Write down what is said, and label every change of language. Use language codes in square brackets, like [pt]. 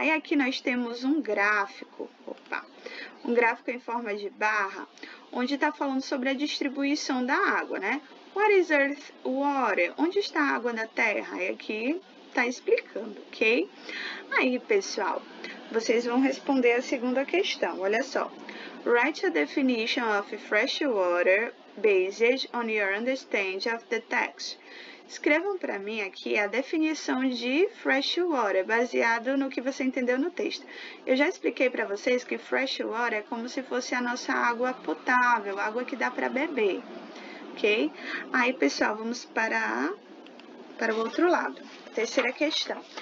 [pt] Aí aqui nós temos um gráfico, um gráfico em forma de barra, onde está falando sobre a distribuição da água, né? [en] What is earth water? [pt] Onde está a água da terra? E aqui estar explicando, ok? Aí, pessoal, vocês vão responder a segunda questão, olha só. [en] Write a definition of fresh water based on your understanding of the text. [pt] Escrevam para mim aqui a definição de fresh water, baseado no que você entendeu no texto. Eu já expliquei para vocês que fresh water é como se fosse a nossa água potável, água que dá para beber, ok? Aí, pessoal, vamos para o outro lado. Terceira questão.